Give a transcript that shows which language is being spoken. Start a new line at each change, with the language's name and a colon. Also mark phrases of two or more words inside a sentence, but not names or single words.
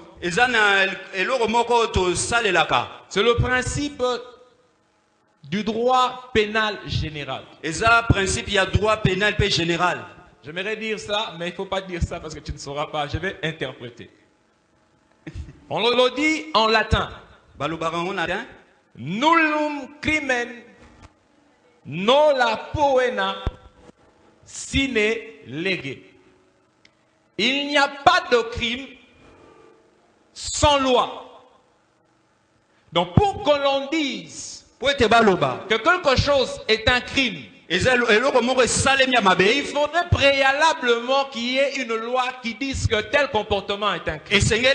French: C'est le principe du droit pénal général. J'aimerais dire ça, mais il ne faut pas dire ça parce que tu ne sauras pas. Je vais interpréter. On le dit en latin.
Latin: Nullum crimen nola poena sine lege.
French: Il n'y a pas de crime sans loi. Donc pour que l'on dise que quelque chose est un crime, il faudrait préalablement qu'il y ait une loi qui dise que tel comportement est un crime.